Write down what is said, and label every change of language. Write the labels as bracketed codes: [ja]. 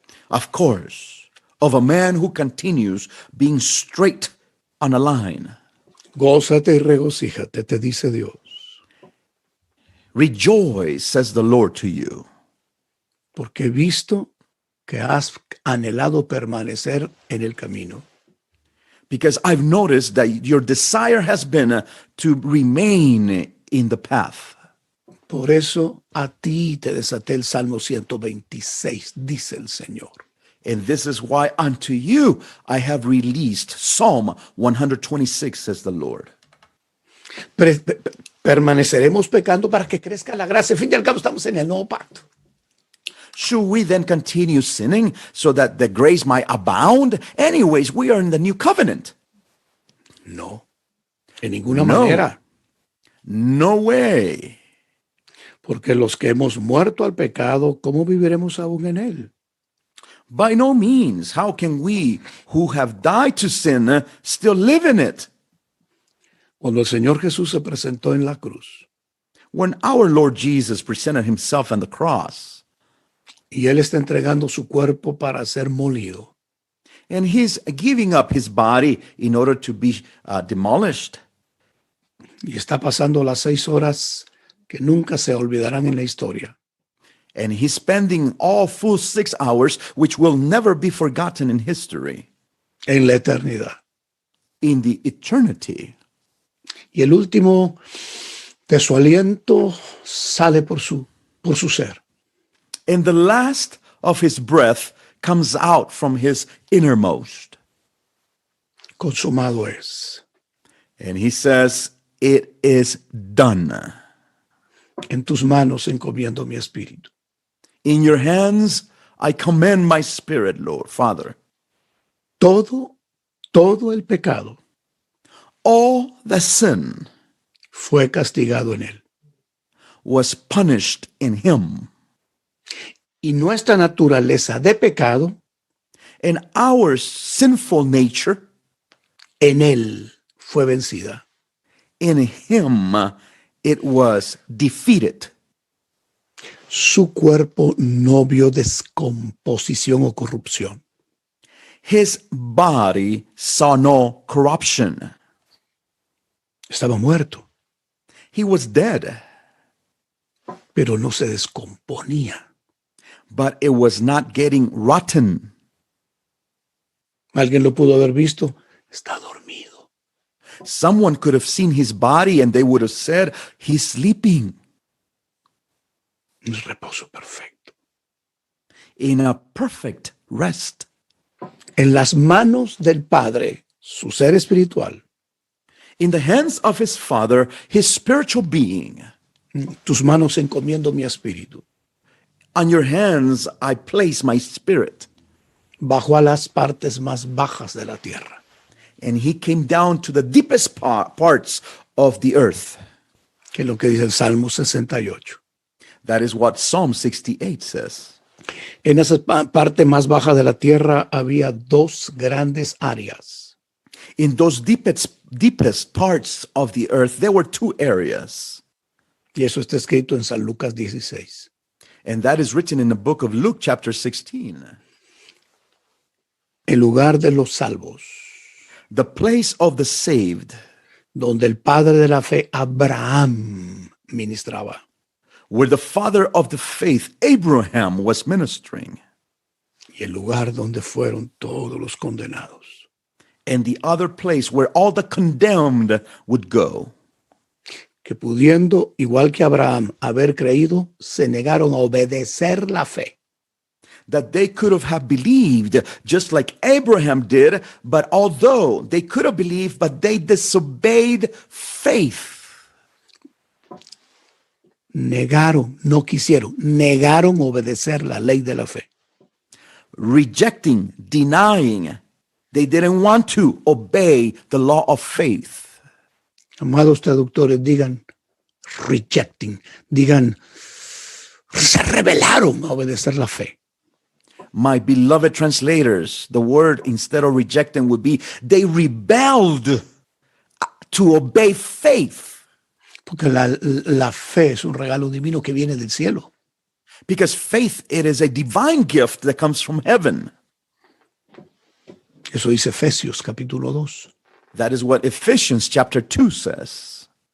[en] Of course, of a man who continues being straight on a line. [es] Gózate y regocíjate, te dice Dios. [en] Rejoice, says the Lord to you. [es] Porque he visto que has anhelado permanecer en el camino. [en] Because I've noticed that your desire has been to remain in the path. [es] Por eso a ti te desaté el Salmo 126, dice el Señor. [en] And this is why unto you I have released Psalm 126, says the Lord. [es] Permaneceremos pecando para que crezca la gracia. Al fin y al cabo estamos en el nuevo pacto. [en] Should we then continue sinning so that the grace might abound? Anyways, we are in the new covenant. [es] No, en ninguna manera. [en] No way. [es] Porque los que hemos muerto al pecado, ¿cómo viviremos aún en él? [en] By no means. How can we who have died to sin still live in it? [es] Cuando el Señor Jesús se presentó en la cruz [en] When our Lord Jesus presented himself on the cross, [es] y Él está entregando su cuerpo para ser molido, [en] and he's giving up his body in order to be demolished, [es] y está pasando las 6 horas que nunca se olvidarán en la historia, [en] and he's spending all full 6 hours, which will never be forgotten in history, [es] en la eternidad. [en] in the eternity. [es] Y el último de su aliento sale por su ser. [en] And the last of his breath comes out from his innermost. [es] Consumado es. [en] And he says, it is done. [es] En tus manos encomiendo mi espíritu. [en] In your hands, I commend my spirit, Lord, Father. [es] Todo el pecado [en] All the sin [es] fue castigado en él. [en] was punished in him. [es] y nuestra naturaleza de pecado [en] and our sinful nature, [es] en él fue vencida. [en] in him it was defeated. [es] Su cuerpo no vio descomposición o corrupción. [en] His body saw no corruption. [es] Estaba muerto, [en] He was dead, [es] pero no se descomponía. [en] but it was not getting rotten. [es] Alguien lo pudo haber visto. Está dormido. [en] Someone could have seen his body and they would have said, he's sleeping [es] Un reposo perfecto. [en] in a perfect rest. [es] En las manos del Padre, su ser espiritual, [en] In the hands of his Father, his spiritual being. [es] tus manos encomiendo mi espíritu. [en] On your hands I place my spirit. [es] Bajó a las partes más bajas de la tierra. [en] And he came down to the deepest parts of the earth. [es] Que es lo que dice el Salmo 68. [en] That is what Psalm 68 says. [es] En esa parte más baja de la tierra había dos grandes áreas. [en] In those deepest parts of the earth, there were two areas. [es] Y eso está escrito en San Lucas 16. [en] And that is written in the book of Luke chapter 16. [es] El lugar de los salvos, [en] The place of the saved, [es] donde el padre de la fe, Abraham, ministraba. [en] where the father of the faith, Abraham, was ministering. [es] Y el lugar donde fueron todos los condenados. [en] And the other place where all the condemned would go. [es] Que pudiendo, igual que Abraham, haber creído, se negaron a obedecer la fe. [en] That they could have believed just like Abraham did, but although they could have believed, but they disobeyed faith. [es] Negaron, no quisieron, negaron obedecer la ley de la fe. [en] Rejecting, denying. They didn't want to obey the law of faith. [es] Amados traductores, digan rejecting, digan se rebelaron a obedecer la fe. [en] My beloved translators, the word instead of rejecting would be they rebelled to obey faith. [es] Porque la fe es un regalo divino que viene del cielo. [en] Because faith, it is a divine gift that comes from heaven. [es] Eso dice Efesios capítulo 2. [en] That is what Ephesians chapter 2 says.